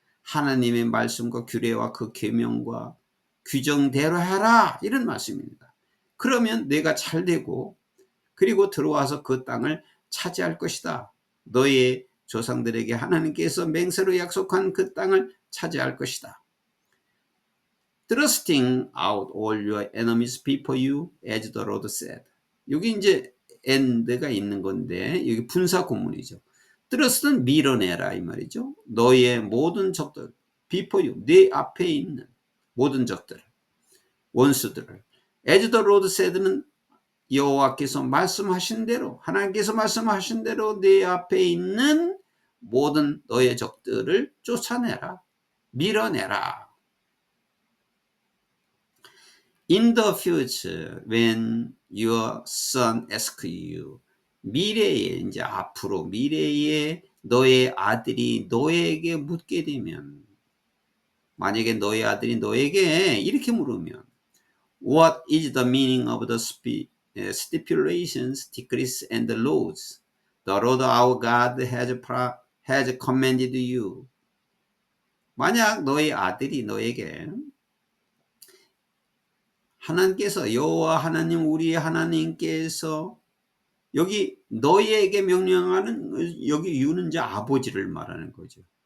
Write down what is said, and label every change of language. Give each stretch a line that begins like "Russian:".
Korean: 하나님의 말씀과 규례와 그 계명과 규정대로 해라, 이런 말씀입니다. 그러면 내가 잘 되고, 그리고 들어와서 그 땅을 차지할 것이다. 너의 조상들에게 하나님께서 맹세로 약속한 그 땅을 차지할 것이다.
English: Thrusting out all your enemies before you, as the Lord said.
Korean: 여기 이제 and가 있는 건데, 여기 분사 구문이죠. thrust는 밀어내라 이 말이죠. 너의 모든 적들,
English: before you,
Korean: 네 앞에 있는 모든 적들, 원수들을.
English: as the Lord said
Korean: 는 여호와께서 말씀하신 대로, 하나님께서 말씀하신 대로 네 앞에 있는 모든 너의 적들을 쫓아내라, 밀어내라.
English: In the future, when your son asks you,
Korean: 미래에, 이제 앞으로 미래에 너의 아들이 너에게 묻게 되면, 만약에 너의 아들이 너에게 이렇게 물으면,
English: What is the meaning of the stipulations, decrees, and laws the Lord our God has commanded you?
Korean: 만약 너의 아들이 너에게 하나님께서, 여호와 하나님, 우리의 하나님께서 여기 너희에게 명령하는, 여기 유는 이제 아버지를 말하는 거죠.